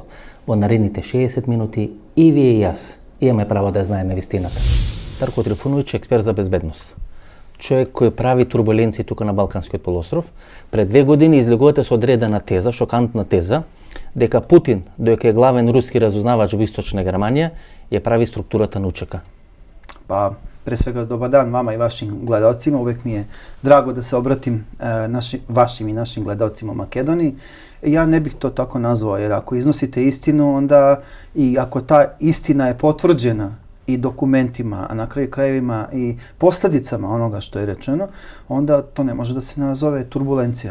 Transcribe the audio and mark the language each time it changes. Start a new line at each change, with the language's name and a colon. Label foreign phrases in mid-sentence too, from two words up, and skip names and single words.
Macedonian: Во наредните 60 минути и вие и јас имаме право да знаеме вистината. Дарко Трифуновиќ, експерт за безбедност. Човек кој прави турбуленции тука на Балканскиот полуостров, пред 2 години излегувате со одредена теза, шокантна теза, дека Путин, доека е главен руски разузнавач во Источна Германија, ја прави структурата на УЧК.
Serbian: Pa, pre svega dobar dan vama i vašim gledalcima. Uvek mi je drago da se obratim vašim i našim gledalcima u Makedoniji. Ja ne bih to tako nazvao, jer ako iznosite istinu, onda i ako ta istina je potvrđena i dokumentima, a na kraju krajevima i posledicama onoga što je rečeno, onda to ne može da se nazove turbulencija.